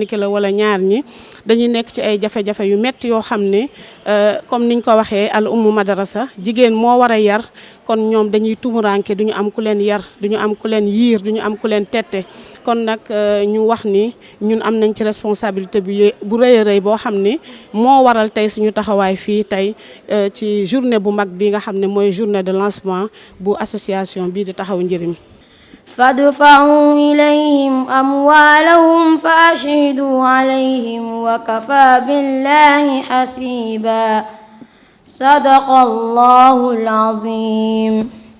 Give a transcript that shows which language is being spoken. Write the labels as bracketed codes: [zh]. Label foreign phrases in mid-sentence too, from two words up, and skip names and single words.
[wo] ki la wala ñaar ñi dañuy nekk ci ay jafe-jafe yu metti yoo xam ne comme niñ ko waxee [ar] الأم مدرسة [wo] jigéen moo war a yar kon ñoom dañuy tumuranke duñu am ku leen yar duñu am ku leen yiir duñu am ku leen tette kon nag ñu wax ni ñun am nañ ci responsabilité bu rëy a rëy boo xam ne moo waral tey suñu taxawaay fii tey ci journée bu mag bi nga xam ne mooy [fr] journée de lancement [wo] bu association bii di taxawu njëriñ. [ar] فادفعوا إليهم أموالهم فأشهدوا عليهم وكفى بالله حسيبا صدق الله العظيم